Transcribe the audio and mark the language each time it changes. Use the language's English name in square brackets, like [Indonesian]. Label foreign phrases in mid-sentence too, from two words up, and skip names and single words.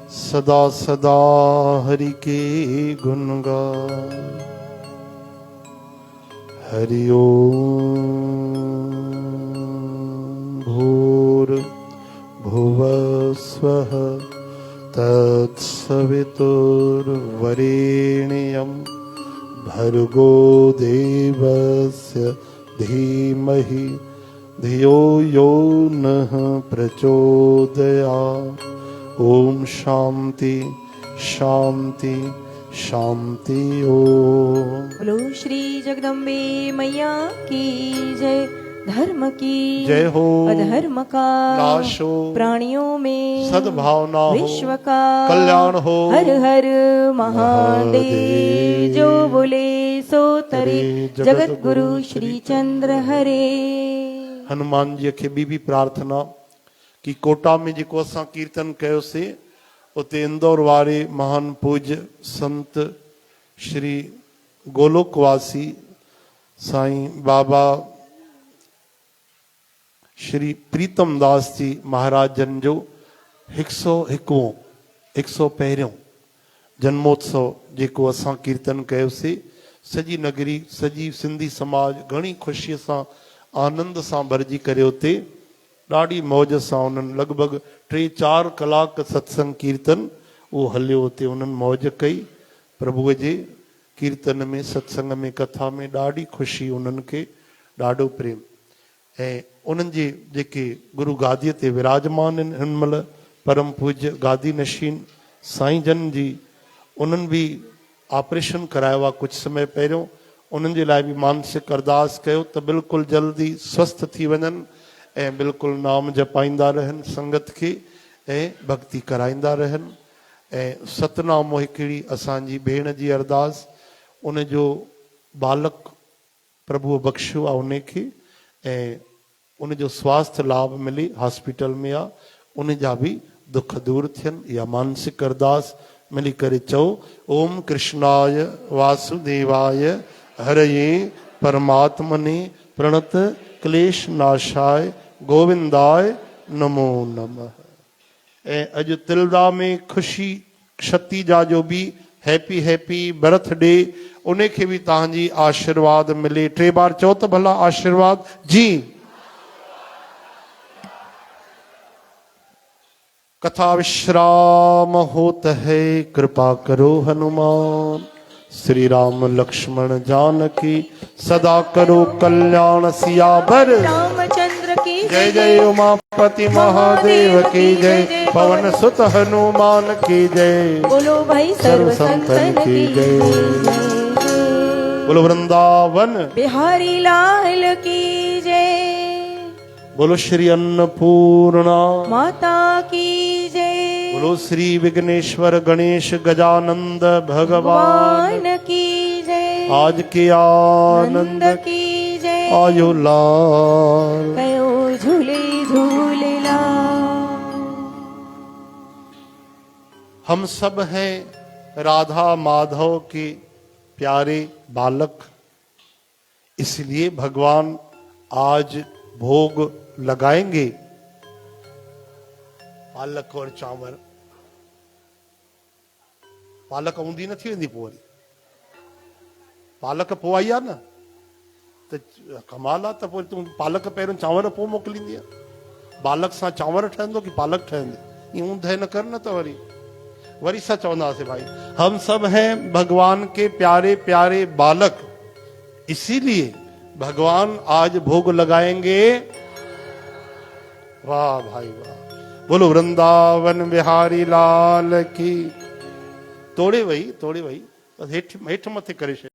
[Hindi] सदा सदा हरि के गुण गाए। [Sanskrit] हरि ओम भूर्भुवस्वः तत्सवितुर्वरेण्यं भर्गो देवस्य धीमहि धियो यो नः प्रचोदयात्। ओम शांति शांति शांति। ओम [Hindi] बोलो श्री जगदम्बे मैया की जय। धर्म की जय हो। अधर्म का नाश हो। प्राणियों में सद्भावना हो। विश्व का कल्याण हो। हर हर महादेव। महादेव। जो बोले सो तरे जगत जगत गुरु गुरु श्री चंद्र हरे। [Sindhi] हनुमान जी खे भी प्रार्थना कि कोटा में जेको असां कीर्तन कयोसीं उते इंदौर वारे महान पूज्य संत श्री गोलोकवासी साईं बाबा श्री प्रीतम दास जी महाराज जन जो 101 जन्मोत्सव जेको असां कीर्तन कयोसीं, सॼी नगरी सॼी सिंधी समाज घणी ख़ुशीअ सां आनंद सां भरिजी करे उते ॾाढी मौज सां उन्हनि लॻभॻि 3-4 कलाक सत्संग कीर्तन उहो हलियो। उते उन्हनि मौज कई प्रभुअ जे कीर्तन में सत्संग में कथा में ॾाढी ख़ुशी उन्हनि खे, ॾाढो प्रेम। ऐं उन्हनि जे जेके गुरु गादीअ ते विराजमान आहिनि हिन महिल परम पूज्य गादी नशीन साईं जन जी, उन्हनि बि ऑपरेशन करायो आहे कुझु समय पहिरियों। उन्हनि जे लाइ बि मानसिक अरदास कयो त बिल्कुलु जल्दी स्वस्थ थी वञनि ऐं बिल्कुलु नाम जपाईंदा रहनि संगत खे ऐं भक्ति कराईंदा रहनि। ऐं सतनामो हिकिड़ी असांजी भेण जी अरदास, उन जो बालक प्रभुअ बख़्शियो आहे उनखे ऐं उन जो स्वास्थ्य लाभ मिले, हॉस्पिटल में आहे, उन जा बि दुख दूर थियनि। इहा मानसिक अरदास मिली करे चओ। [Sanskrit] ओम कृष्णाय वासुदेवाय हरये परमात्मने प्रणत क्लेश नाशाय गोविंदाय नमो नमः। [Sindhi] ऐं अॼु तिलदा में ख़ुशी क्षति जा जो बि [English] happy happy birthday, [Sindhi] उन खे बि तव्हांजी आशीर्वाद मिले। 3 बार चओ त भला आशीर्वाद जी। [Hindi] कथा विश्राम होत है, कृपा करो हनुमान। श्री राम लक्ष्मण जानकी सदा करो कल्याण। सियावर रामचंद्र की जय जय। उमापति महादेव की जय। पवन सुत हनुमान की जय। बोलो भाई सर्व संतन की जय। बोलो वृंदावन बिहारी लाल की जय। बोलो श्री अन्नपूर्णा माता की जय। बोलो श्री विघ्नेश्वर गणेश गजानंद भगवान भगवान की जय। आज के आनंद की जय। [Sindhi] आयो लाल। कयो झूले झूलेला। [Hindi] हम सब हैं राधा माधव के प्यारे बालक, इसलिए भगवान आज भोग लगाएंगे पालक और चांवर। [Sindhi] पालक ऊंधी न थी वेंदी पोइ वरी पालक पोइ आई आहे न त कमाल आहे। त पोइ तूं पालक पहिरियों चांवर पोइ मोकिलींदी आहे। बालक सां चांवर ठहंदो की पालक ठहंदी? ईअं ऊंधे न कर न त वरी सां चवंदासीं भाई [Hindi] हम सब हैं भगवान के प्यारे प्यारे बालक, इसीलिए भगवान आज भोग लगाएंगे। वाह भाई वाह। बोलो वृंदावन बिहारी लाल की। [Sindhi] तोड़े वही हेठ मथे करे।